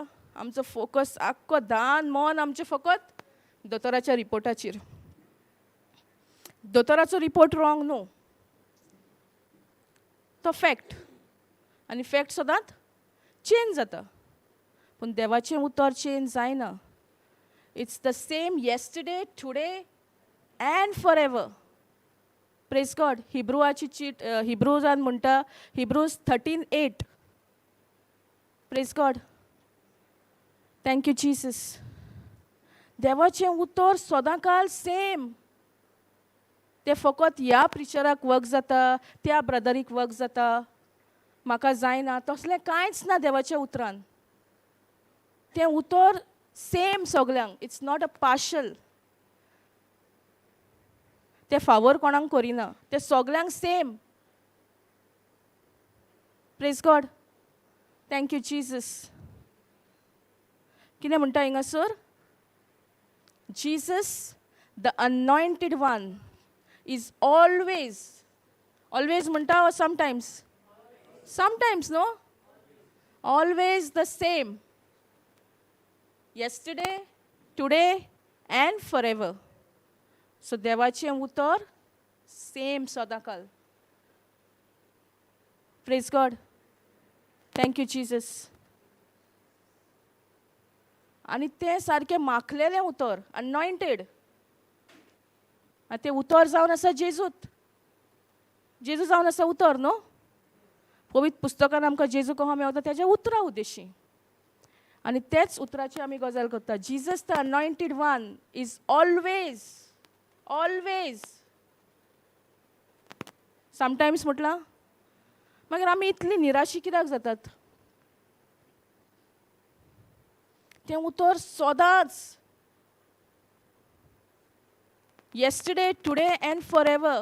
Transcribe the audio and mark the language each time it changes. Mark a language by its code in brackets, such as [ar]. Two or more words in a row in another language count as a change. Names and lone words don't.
[kok] आमचो फोकस आख्खो दान मन आमचें फकत दोतोराच्या रिपोर्टाचेर. दोतोराचो रिपोर्ट रॉंग न्हू, तो फॅक्ट. आनी फॅक्ट सदांच चेंज जाता. पूण देवाचें उतर चेंज जायना. [en] It's the same yesterday, today and for ever. Praise God. [kok] हिब्रूजान म्हणटा, हिब्रूज 13:8. [en] Praise God. Thank you Jesus. [kok] देवाचें उतर सदां काल सेम. ते फकत ह्या प्रिचराक वर्क जाता, त्या ब्रदरीक वर्क जाता, म्हाका जायना, तसलें कांयच ना देवाच्या उतरान. तें उतर सेम सगल्यांक. [en] It's not a partial. [kok] ते फावोर कोणाक करिना, ते सगल्यांक सेम. [en] Praise God. Thank you Jesus. [kok] कितें म्हणटा हिंगासर? [en] Jesus the anointed one is always, always म्हणटा or sometimes? Sometimes, no? Always the same. Yesterday, today and forever. [kok] So देवाचें उतर सेम सदांकाल. [en] Praise God. Thank you, Jesus. [kok] आनी तें सारकें माखलेलें उतर, अनॉयंटेड. आनी तें उतर जावन आसा जेजूत. जेजू जावन आसा उतर, न्हू? पवित्र पुस्तकान आमकां जेजू कहो मेवता तेज्या उतरा उद्देशी. आनी तेच उतराची आमी गजाल करता. [en] Jesus the anointed one is always, always. [kok] समटायम्स म्हटलां, मागीर आमी इतली निराशी कित्याक जातात? तें उतर सदांच. [en] Yesterday, today and forever.